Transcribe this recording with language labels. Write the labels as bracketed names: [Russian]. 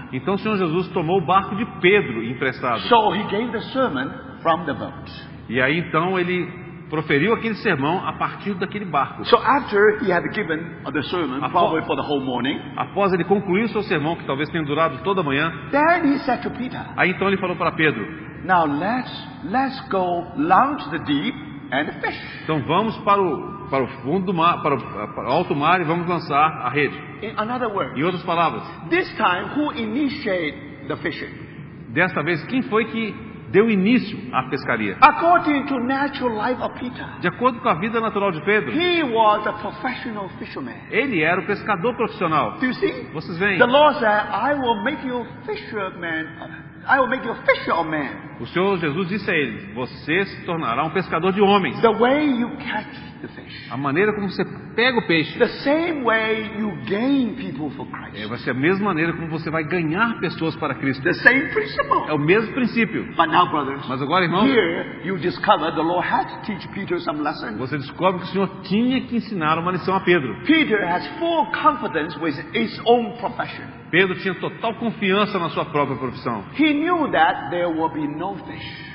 [Portuguese] Então o Senhor Jesus tomou o barco de Pedro emprestado. [English] So he gave the sermon from the boat. [Portuguese] E aí então ele proferiu aquele sermão a partir daquele barco. [English] So after he had given the sermon, probably for the whole morning, [Portuguese] Após ele concluir o seu sermão, que talvez tenha durado toda a manhã, [English] then he said to Peter, [Portuguese] aí então ele falou para Pedro: [English] now let's go launch the deep and fish. [Portuguese] então vamos para o fundo do mar, para o alto mar e vamos lançar a rede. [English] In other words, [Portuguese] Em outras palavras, [English] this time who initiated the fishing? [Portuguese] desta vez, quem foi que deu início à pescaria? [English] According to natural life of Peter, [Portuguese] De acordo com a vida natural de Pedro, [English] he was a professional fisherman. [Portuguese] ele era o pescador profissional. [English] Do you see? [Portuguese] Vocês veem? [English] The Lord said, I will make you fisherman. I will make you a fisher of men. [Portuguese] O Senhor Jesus disse a ele: você se tornará um pescador de homens. [English] The way you catch the fish. [Portuguese] A maneira como você pega o peixe [English] The same way you gain people for Christ. [Portuguese] vai ser a mesma maneira como você vai ganhar pessoas para Cristo. [English] The same [Portuguese] É [English] principle. [Portuguese] o mesmo princípio. [English] But now, brothers, [Portuguese] Mas agora, irmãos, [English] here you discover the Lord had to teach Peter some lesson. [Portuguese] você descobre que o Senhor tinha que ensinar uma lição a Pedro. [English] Peter has full confidence with his own profession. [Portuguese] Pedro tinha total confiança na sua própria profissão. [English] He knew that there will be no fish.